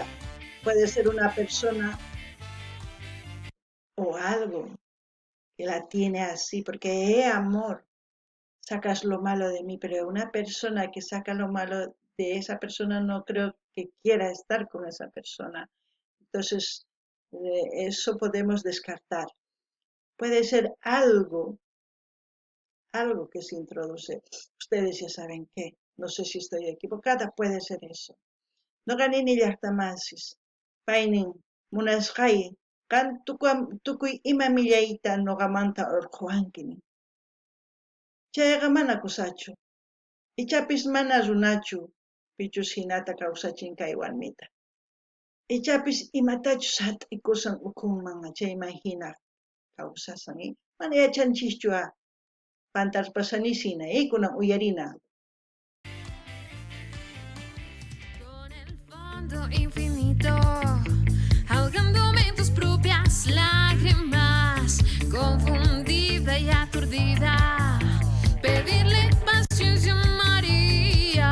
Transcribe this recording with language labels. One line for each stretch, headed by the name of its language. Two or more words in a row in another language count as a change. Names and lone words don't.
Spanish: Puede ser una persona o algo que la tiene así, porque amor, sacas lo malo de mí, pero una persona que saca lo malo de esa persona no creo que quiera estar con esa persona. Entonces, eso podemos descartar. Puede ser algo que se introduce. Ustedes ya saben qué. No sé si estoy equivocada, puede ser eso.
Quechua: No ganini llaqtamasis. Paynin munasqay kan tukuy ima millayta nuqamanta urquwankini. Chayqa mana kusachu. Ichapis mana runachu pichus hinata kawsachin kay warmita. Ichapis imatachus hat'ikusan ukhunman chayman hina kawsasan. Mana yachanchischu pantarpasanisina, kunan uyarina.
Spanish: Con el fondo infinito, ahogándome en tus propias lágrimas, confundida y aturdida, pedirle paciencia a María.